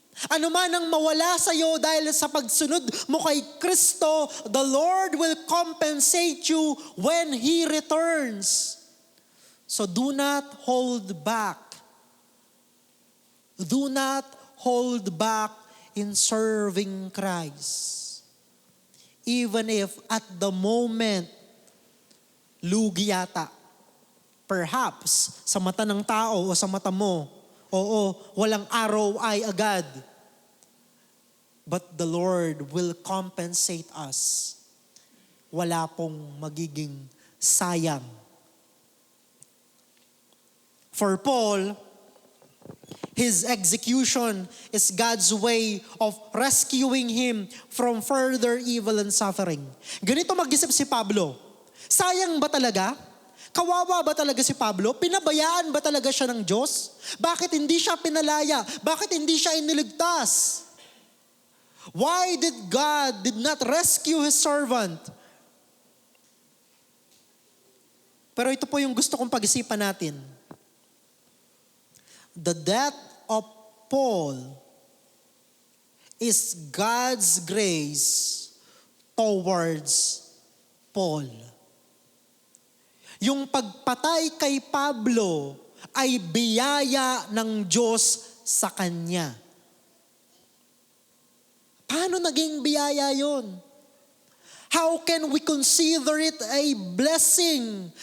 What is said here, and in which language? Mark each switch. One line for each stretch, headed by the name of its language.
Filipino: Ano man ang mawala sa iyo dahil sa pagsunod mo kay Kristo,
English: the Lord will compensate you when He returns. So do not hold back. Do not hold back in serving Christ. Even if at the moment,
Filipino: lugi yata. Perhaps, sa mata ng tao o sa mata mo, oo, walang ROI agad.
English: But the Lord will compensate us.
Filipino: Wala pong magiging sayang.
English: For Paul, his execution is God's way of rescuing him from further evil and suffering.
Filipino: Ganito mag-isip si Pablo. Sayang ba talaga? Kawawa ba talaga si Pablo? Pinabayaan ba talaga siya ng Diyos? Bakit hindi siya pinalaya? Bakit hindi siya iniligtas?
English: Why did God did not rescue His servant?
Filipino: Pero ito po yung gusto kong pag-isipan natin.
English: The death of Paul is God's grace towards Paul.
Filipino: Yung pagpatay kay Pablo ay biyaya ng Diyos sa kanya. Paano naging biyaya yon?
English: How can we consider it a blessing?